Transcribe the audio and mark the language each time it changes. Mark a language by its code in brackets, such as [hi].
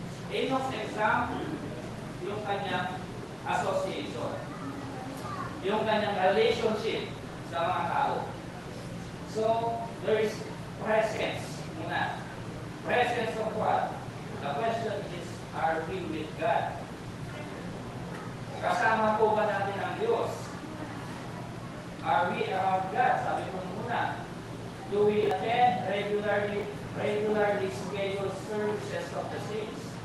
[en] Enoch's example, [tl] yung kanyang [en] association. [tl] Yung kanyang relationship sa mga tao. [en] So, there is presence muna. Presence of what? The question is, are we with God? [tl] Kasama po ba natin ang Diyos? [en] Are we around God? [tl] Sabi ko muna. [en] Do we attend regularly scheduled services of the saints?